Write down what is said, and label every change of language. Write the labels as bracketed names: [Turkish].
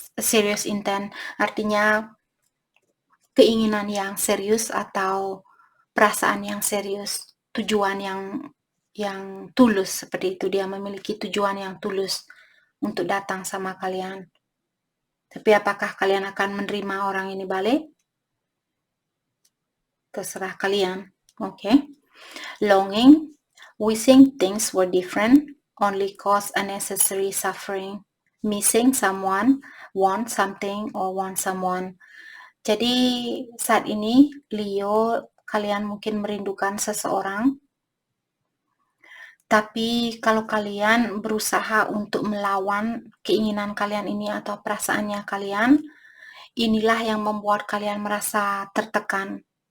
[English] Serious intent [Indonesian] artinya keinginan yang serius atau perasaan yang serius, tujuan yang tulus seperti itu. Dia memiliki tujuan yang tulus untuk datang sama kalian. Tapi apakah kalian akan menerima orang ini balik? Terserah kalian. Okay. [English] Longing, wishing things were different, only cause unnecessary suffering. Missing someone, want something or want someone. [Indonesian] Jadi saat ini Leo, kalian mungkin merindukan seseorang. Tapi kalau kalian berusaha untuk melawan keinginan kalian ini atau perasaannya kalian, inilah yang membuat kalian merasa tertekan.